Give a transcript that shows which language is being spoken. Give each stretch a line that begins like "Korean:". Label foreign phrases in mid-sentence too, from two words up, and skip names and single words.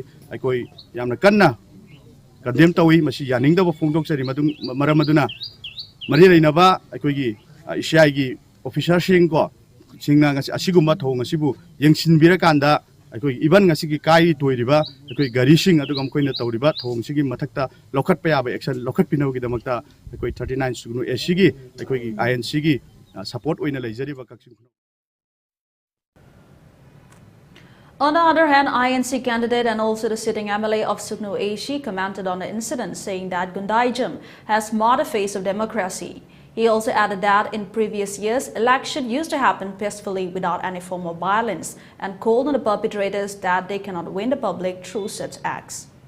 Manipuri: aikoi yamna kanna condemn tawi masi yaningdaba phongdok chari madung maramaduna mari reinaba aikoi gi ICI gi officer sing ko singna ngasi asigumba thong asibu yengsinbira kanda aikoi iban ngasi gi kai toiriba aikoi gari sing adugam koina tawriba thong sigi mathakta lokhat pa yaba action lokhat pinawgi damakta aikoi 39 Sugnu AC gi aikoi gi INC gi support oina leijariba Kakching Kuno.
English: On the other hand, INC candidate and also the sitting MLA of Suknu Ashi commented on the incident, saying that Gundaijam has marred the face of democracy. He also added that in previous years, election used to happen peacefully without any form of violence and called on the perpetrators that they cannot win the public through such acts.